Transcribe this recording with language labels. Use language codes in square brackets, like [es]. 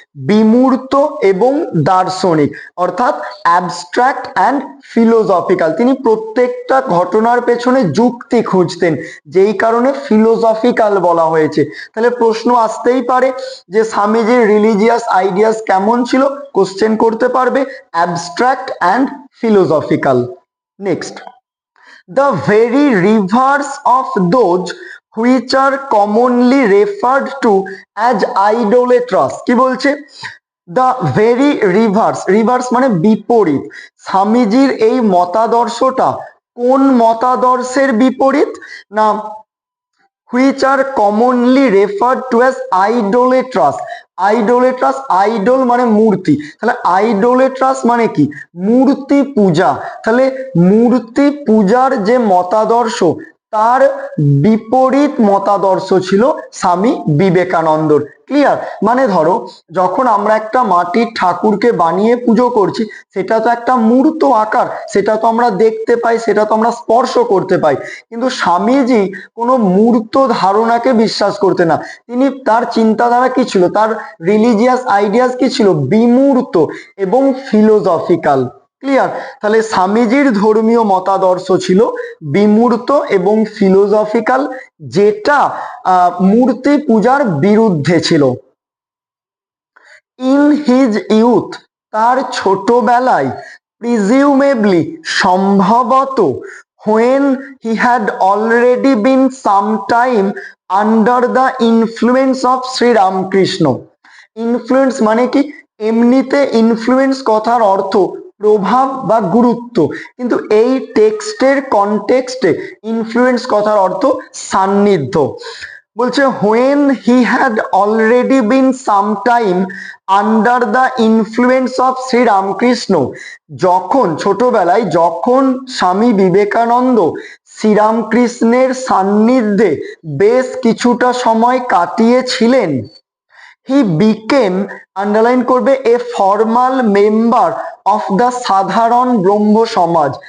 [bn] বিমূর্ত এবং দার্শনিক, অর্থাৎ অ্যাবস্ট্রাক্ট অ্যান্ড ফিলোসফিক্যাল। তিনি প্রত্যেকটা ঘটনার পেছনে যুক্তি খুঁজতেন, যেই কারণে ফিলোসফিক্যাল বলা হয়েছে। তাহলে প্রশ্ন আসতেই পারে যে স্বামীজির রিলিজিয়াস আইডিয়াস কেমন ছিল? কোশ্চেন করতে পারবে, abstract and philosophical. [en] Next, the very reverse of those which are commonly referred to as idolatrous। [bn] কি বলছে? দ্য ভেরি রিভার্স, রিভার্স মানে বিপরীত। স্বামীজির এই মতাদর্শটা কোন মতাদর্শের বিপরীত? [en] না, which are commonly referred to as idolatrous। [bn] আইডোলেট্রাস, idol মানে মূর্তি, তাহলে আইডোলেট্রাস মানে কি? মূর্তি পূজা। তাহলে মূর্তি পূজার যে মতাদর্শ, তার বিপরীত মতাদর্শ ছিল স্বামী বিবেকানন্দর। ক্লিয়ার? মানে ধরো যখন আমরা একটা মাটির ঠাকুরকে বানিয়ে পুজো করছি, সেটা তো একটা মূর্ত আকার, সেটা তো আমরা দেখতে পাই, সেটা তো আমরা স্পর্শ করতে পাই, কিন্তু স্বামীজি কোনো মূর্ত ধারণাকে বিশ্বাস করতেন না। তিনি, তার চিন্তাধারা কি ছিল, তার রিলিজিয়াস আইডিয়াস কি ছিল, বিমূর্ত এবং ফিলোসফিক্যাল। ক্লিয়ার? তাহলে স্বামীজির ধর্মীয় মতাদর্শ ছিল বিমূর্ত এবং ফিলোসফিক্যাল, যেটা মূর্তি পূজার বিরুদ্ধে ছিল। [en] in his youth, [bn] তার ছোটবেলায়, [en] presumably, [bn] সম্ভবত, [en] when he had already been some time under the influence of Shri Ramakrishna. [bn] Influence মানে কি? এমনিতে ইনফ্লুয়েন্স কথার অর্থ প্রভাব বা গুরুত্ব, কিন্তু এই টেক্সটের কনটেক্সটে ইনফ্লুয়েন্স কথার অর্থ সান্নিধ্য। বলছে [en] when he had already been some time under the influence of [bn] Shri Ramakrishna, যখন ছোটবেলায় যখন স্বামী বিবেকানন্দ শ্রীরামকৃষ্ণের সান্নিধ্যে বেশ কিছুটা সময় কাটিয়েছিলেন, [en] he became, [bn] আন্ডারলাইন করবে, [en] a formal member of the [bn] সাধারণ ব্রহ্ম সমাজ।